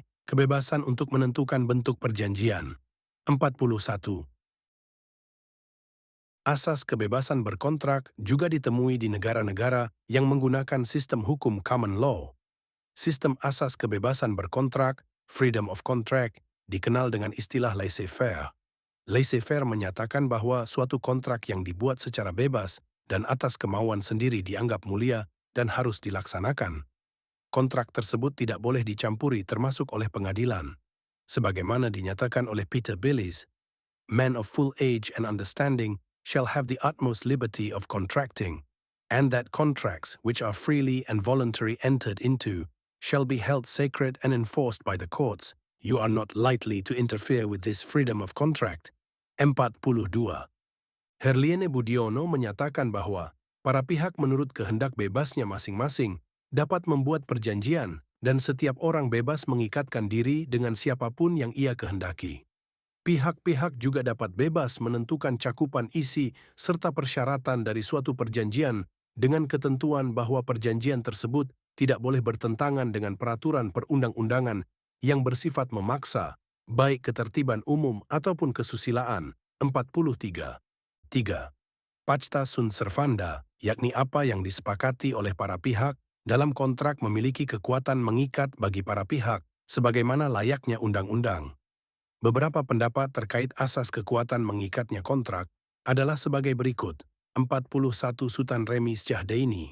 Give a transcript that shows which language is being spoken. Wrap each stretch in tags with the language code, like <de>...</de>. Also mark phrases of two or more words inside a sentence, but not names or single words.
<id>Kebebasan untuk menentukan bentuk perjanjian. 41. Asas kebebasan berkontrak juga ditemui di negara-negara yang menggunakan sistem hukum</id> <en>common law.</en> <id>Sistem asas kebebasan berkontrak,</id> <en>freedom of contract,</en> <id>dikenal dengan istilah laissez-faire. Laissez-faire menyatakan bahwa suatu kontrak yang dibuat secara bebas dan atas kemauan sendiri dianggap mulia dan harus dilaksanakan. Kontrak tersebut tidak boleh dicampuri termasuk oleh pengadilan. Sebagaimana dinyatakan oleh</id> <en>Peter Billis, "Men of full age and understanding shall have the utmost liberty of contracting, and that contracts which are freely and voluntarily entered into shall be held sacred and enforced by the courts. You are not lightly to interfere with this freedom of contract."</en> <id>42. Herliene Budiono menyatakan bahwa para pihak menurut kehendak bebasnya masing-masing dapat membuat perjanjian dan setiap orang bebas mengikatkan diri dengan siapapun yang ia kehendaki. Pihak-pihak juga dapat bebas menentukan cakupan isi serta persyaratan dari suatu perjanjian dengan ketentuan bahwa perjanjian tersebut tidak boleh bertentangan dengan peraturan perundang-undangan yang bersifat memaksa, baik ketertiban umum ataupun kesusilaan. 43. 3.</id> <la>Pacta sunt servanda,</la> <id>yakni apa yang disepakati oleh para pihak dalam kontrak memiliki kekuatan mengikat bagi para pihak, sebagaimana layaknya undang-undang. Beberapa pendapat terkait asas kekuatan mengikatnya kontrak adalah sebagai berikut. 41 Sultan Remis Jahdaini.</id>